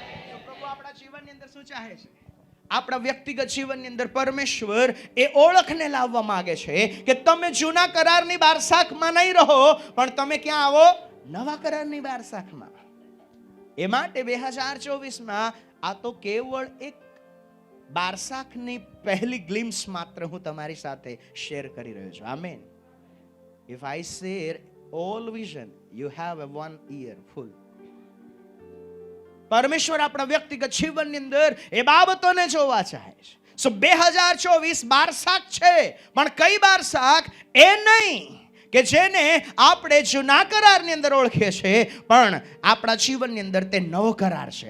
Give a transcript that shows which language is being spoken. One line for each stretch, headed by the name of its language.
Gujarati: તો પ્રભુ આપણા જીવનની અંદર શું ચાહે છે? આપણા વ્યક્તિગત જીવનની અંદર પરમેશ્વર એ ઓળખને લાવવા માંગે છે કે તમે જૂના કરારની 12 શાખમાં નહીં રહો, પણ તમે ક્યાં આવો? નવા કરારની 12 શાખમાં. એ માટે 2024માં આ તો કેવળ એક 12 શાખની પહેલી ગ્લિમ્સ માત્ર હું તમારી સાથે શેર કરી રહ્યો છું. Amen.
English: If I share all vision, you have a 1 year full.
Gujarati: પરમેશ્વર આપણા વ્યક્તિગત જીવનની અંદર એ બાબતોને જોવા ચાહે છે. સો 2024 12 શાખ છે, પણ કઈ 12 શાખ? એ નહીં કે જેને આપણે જૂના કરારની અંદર ઓળખીએ છીએ, પણ આપણા જીવનની અંદર તે નવો કરાર છે.